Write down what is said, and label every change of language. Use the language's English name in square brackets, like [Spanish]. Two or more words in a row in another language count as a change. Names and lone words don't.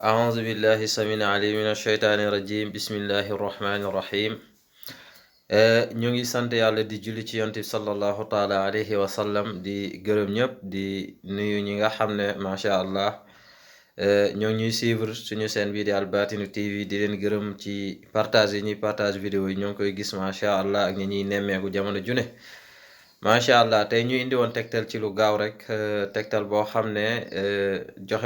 [Arabic] أعوذ بالله السميع العليم من الشيطان الرجيم بسم الله الرحمن الرحيم [Wolof] ñu ngi sant yàlla di julli ci yonent bi [Arabic] صلى الله تعالى عليه وسلم [Wolof] di gërëm ñëpp di nuyu ñi nga xam ne [Arabic] ما شاء الله [Wolof] ñoo ñuy suivre suñu seen bii di Al Batinu TV di leen gërëm ci partage yi ñuy partage vidéo yi ñoo ngi koy gis [Arabic] ما شاء الله [Wolof] ak ñi ñuy nemmeeku jamono june [Arabic] ما شاء الله [Wolof] tey ñu indi woon tegtal ci lu gaaw rek tegtal boo xam ne joxe